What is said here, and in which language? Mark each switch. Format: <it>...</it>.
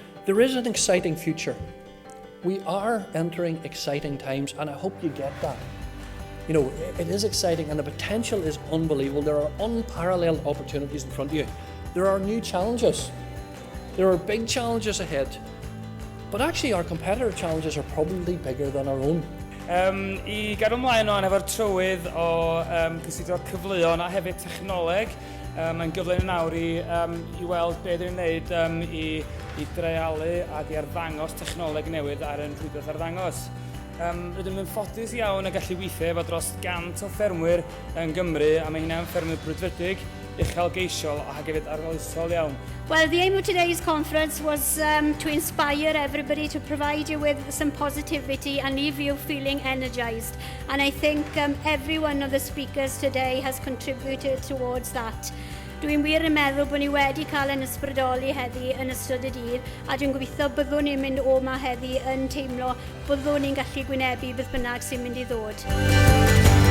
<en>There is an exciting future. We are entering exciting times, and I hope you get that. You know, it is exciting, and the potential is unbelievable. There are unparalleled opportunities in front of you. There are new challenges. There are big challenges ahead. But actually our competitor challenges are probably bigger than our own.</en> <cy>I gadw ymlaen o'n efo'r trywydd o gysidro'r cyfleon a hefyd technoleg. Mae'n gyfle yn nawr i weld beth yw'n wneud i dreialu ac i arddangos technoleg newydd ar yn rhywbeth arddangos. Rydym yn ffodus iawn a gallu weithio efo dros 100 o ffermwyr yn Gymru, a mae hynna'n ffermwyr brwdfrydig, uchelgeisiol a hefyd arloesol iawn.</cy> <en>Well, the aim of today's conference was to inspire everybody, to provide you with some positivity and leave you feeling energized. And I think every one of the speakers today has contributed towards that.</en> <cy>Dwi'n wir yn meddwl bod ni wedi cael yn ysbrydoli heddi yn ystod y dydd, a dwi'n gobeithio byddwn ni'n mynd o yma heddi yn teimlo byddwn ni'n gallu gwynebu beth bynnag sy'n mynd i ddod.</cy>